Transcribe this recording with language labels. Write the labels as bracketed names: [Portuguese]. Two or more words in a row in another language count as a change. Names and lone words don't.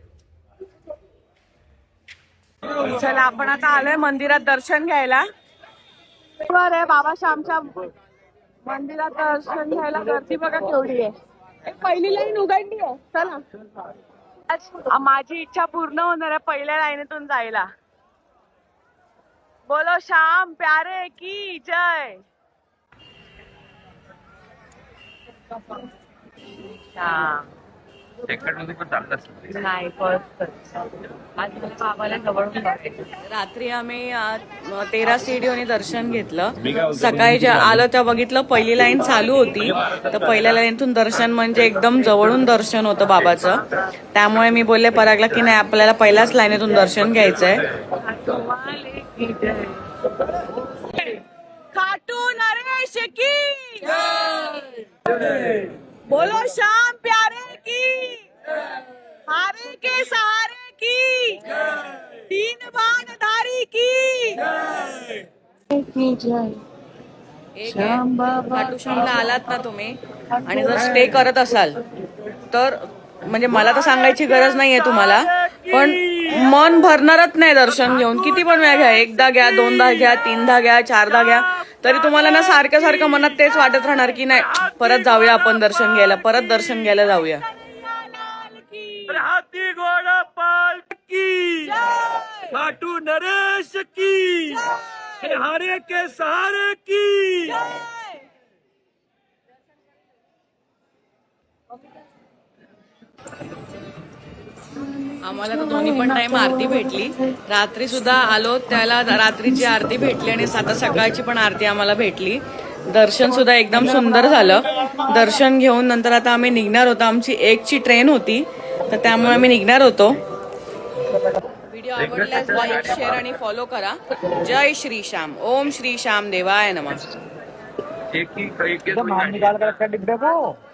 [Marathi] चला, आपण आता आलोय मंदिरात दर्शन घ्यायला. बरं, बाबा श्यामच्या मंदिरात दर्शन घ्यायला गर्दी बघा केवढी आहे. एक पहिली लाईन उघडली आहे. चला, आज माझी इच्छा पूर्ण होणार आहे पहिल्या लाईनीतून जायला. [Hindi] बोलो श्याम प्यारे की जय. [Marathi] श्याम नाही, रात्री आम्ही 13 सीडीओने दर्शन घेतलं. सकाळी जे आलं त्या बघितलं पहिली लाईन चालू होती. तर पहिल्या लाईनतून दर्शन म्हणजे एकदम जवळून दर्शन होतं बाबाचं. त्यामुळे मी बोलले परागला की नाही, आपल्याला पहिल्याच लाईनीतून दर्शन घ्यायचंय. [Hindi] खाटू नरेश की बोलो श्याम प्यारे की, हारे के सहारे की, तीन बाण धारी की जय. [Marathi] एक आहे, खाटू श्यामला आलात ना तुम्ही आणि जर स्टे करत असाल तर म्हणजे मला तर सांगायची गरज नाहीये तुम्हाला, पण मन भरणारच नाही दर्शन घेऊन. किती पण वेळा घ्या, एकदा घ्या, दोनदा घ्या, तीनदा घ्या, चारदा घ्या, तरी तुम्हाला ना सारखं सारखं मनात तेच वाटत राहणार की नाही परत जाऊया आपण दर्शन घ्यायला, परत दर्शन घ्यायला जाऊया. [Hindi] हाथी घोड़ा पाल की, खाटू नरेश की, हारे के सहारे की. [Marathi] आम्हाला तर दोन्ही पण टाइम आरती भेटली. रात्री सुद्धा आलो त्याला रात्रीची आरती भेटली आणि आता सकाळची पण आरती आम्हाला भेटली. दर्शन सुद्धा एकदम सुंदर झालं. दर्शन घेऊन नंतर आता आम्ही निघणार होतो. आमची 1ची ट्रेन होती तर त्यामुळे आम्ही निघणार होतो. व्हिडिओ आवडल्यास लाईक, शेअर आणि फॉलो करा. [Hindi] जय श्री श्याम. [Sanskrit] ओम श्री श्याम देवाय नमः. [Hindi] एक ही निकाल कर रखा डिब्बे को.